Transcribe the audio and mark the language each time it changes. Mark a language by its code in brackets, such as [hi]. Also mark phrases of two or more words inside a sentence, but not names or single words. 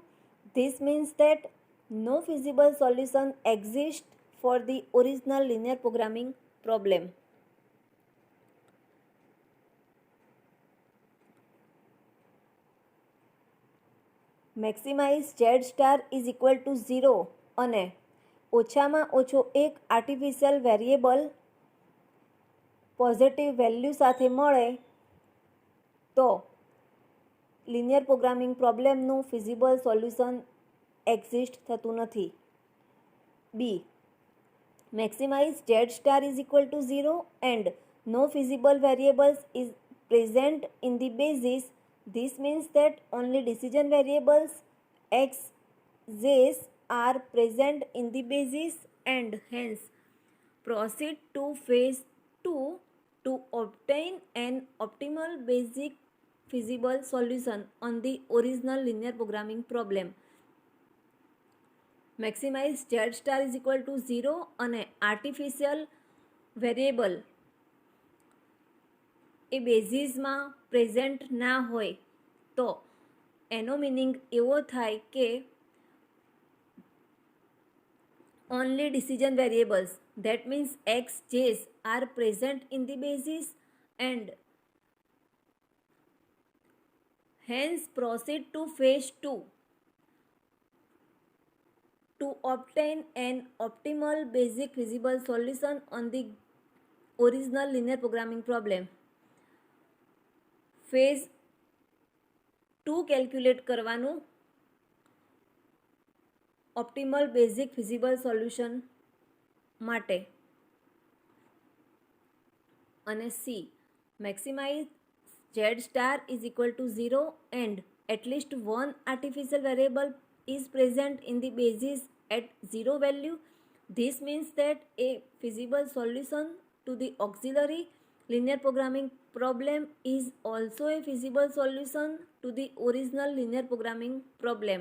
[en] This means that no feasible solution exists for the original linear programming problem. Maximize Z star is equal to 0 [gu] અને ઓછામાં ઓછો એક [en] artificial variable positive value [gu] સાથે મળે તો [en] linear programming problemનું feasible solution exist [gu] થતું નથી. બી. [en] Maximize Z star is equal to 0 and no feasible variables is present in the basis. This means that only decision variables x, j's are present in the basis and hence proceed to phase 2 to obtain an optimal basic feasible solution on the original linear programming problem. Maximize Z star is equal to 0 [gu] અને [en] artificial variable [gu] એ [en] basisમાં present [gu] ના હોય તો એનો મિનિંગ એવો થાય કે [en] only decision variables, that means x, j's are present in the basis and hence proceed to phase 2 to obtain an optimal basic feasible solution on the original linear programming problem. Phase 2 calculate કરવાનું optimal basic feasible solution માટે. [gu] અને C. [en] Maximize Z star is equal to 0 and at least one artificial variable is present in the basis at 0 value. This means that a feasible solution to the auxiliary linear programming problem is also a feasible solution to the original linear programming problem.